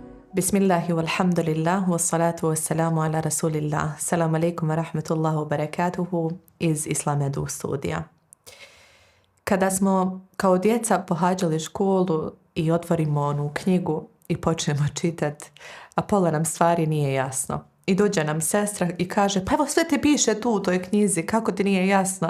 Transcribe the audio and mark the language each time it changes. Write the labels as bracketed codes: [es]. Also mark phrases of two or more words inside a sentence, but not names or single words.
[ar] بسم الله والحمد لله والصلاة والسلام على رسول الله. السلام عليكم ورحمة الله وبركاته [bs] iz Islamedu studija. Kada smo kao djeca pohađali školu i otvorimo onu knjigu i počnemo čitati, a pola nam stvari nije jasno. I dođe nam sestra i kaže, pa evo sve te piše tu u toj knjizi, kako ti nije jasno?